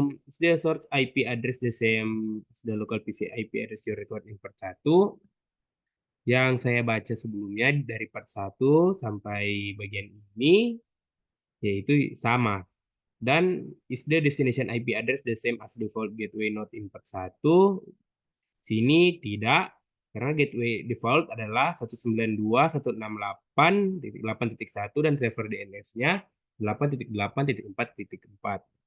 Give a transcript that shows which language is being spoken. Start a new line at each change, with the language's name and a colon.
English: Is the source IP address the same as the local PC IP address you record in part 1?
Indonesian: Yang saya baca sebelumnya dari part 1 sampai bagian ini yaitu sama.
English: Dan is the destination IP address the same as default gateway not in part 1?
Indonesian: Sini tidak, karena gateway default adalah 192.168.8.1 dan server DNS-nya 8.8.4.4.